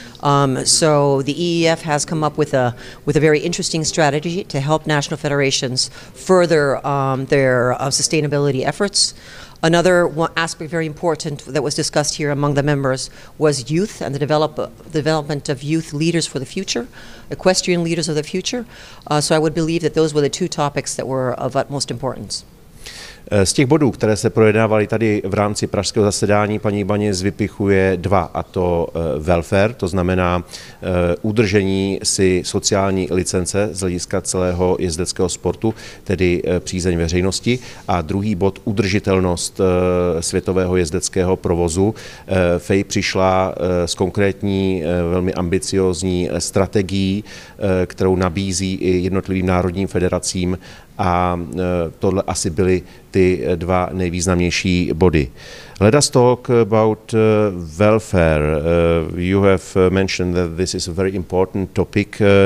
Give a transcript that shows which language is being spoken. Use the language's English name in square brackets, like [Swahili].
[English] So the EEF has come up with a very interesting strategy to help national federations further their sustainability efforts. Another aspect very important that was discussed here among the members was youth and the development of youth leaders for the future, equestrian leaders of the future. So I would believe that those were the two topics that were of utmost importance. [Czech] Z těch bodů, které se projednávaly tady v rámci pražského zasedání, paní Ibaňez vypichuje dva, a to welfare, to znamená udržení si sociální licence z hlediska celého jezdeckého sportu, tedy přízeň veřejnosti, a druhý bod udržitelnost světového jezdeckého provozu. FEI přišla s konkrétní, velmi ambiciózní strategií, kterou nabízí i jednotlivým národním federacím, a tohle asi byly ty dva nejvýznamnější body. [English] Let us talk about welfare. You have mentioned that this is a very important topic.